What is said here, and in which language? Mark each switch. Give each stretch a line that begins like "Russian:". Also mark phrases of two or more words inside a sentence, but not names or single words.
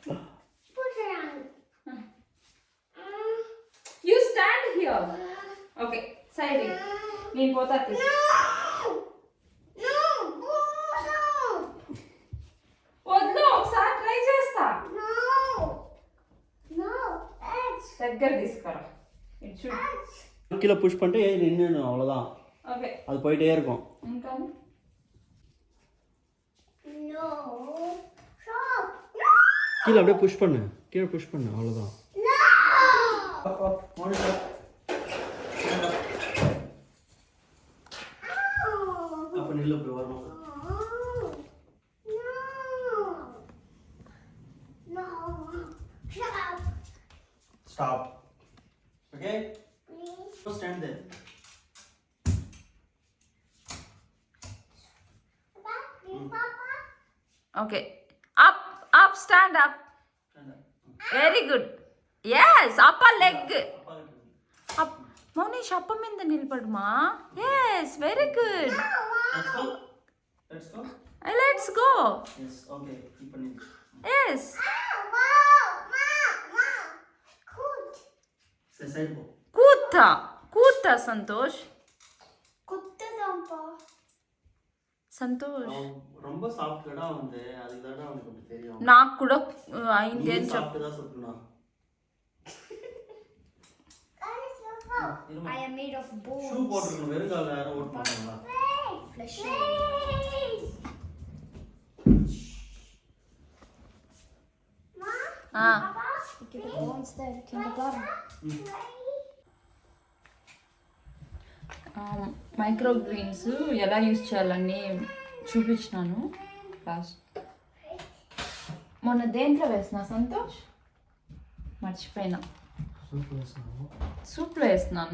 English: you stand here. okay side
Telugu: నేను పోతా. వద్దు, ఒకసారి ట్రై చేస్తా. దగ్గర తీసుకురా.
Tamil: கீழே புஷ் பண்ணிட்டு ஏறி நின்று அவ்வளோதான். ஓகே, அது போயிட்டே இருக்கும். கீழே அப்படியே புஷ் பண்ணு, கீழே புஷ் பண்ணு, அவ்வளோதான். அப்போ நில்லு, போய் வரணும்.
English: Stop. Okay? Please. Go stand there. Papa. Okay. Up, stand up. Stand up. Very good. Yes, upper leg. Up.
Telugu: మౌనిష్ అప్ప మీద నిలబడుమా.
English: yes very good. let's go.
Telugu: ఎస్ కూతా కూతా సంతోష్. సంతోష్
Tamil: ரொம்ப சாஃப்ட்டா வந்து அதுதான் உங்களுக்கு தெரியும்.
Telugu: నాకు కూడా అయింది అని చెప్పు.
English: I am made of bones.
Tamil: ஷூ போட்டுக்கணும், வெறும் கால்ல யாரும் ஓட மாட்டாங்களா?
English: Flesh. Okay, the bones there. Kindergarten. micro greens
Telugu: ఎలా యూజ్ చేయాలని చూపించినాను లాస్ట్. మొన్న దేంట్లో వేసిన సంతోష్ మర్చిపోయినా. సూప్లో వేస్తున్నాను.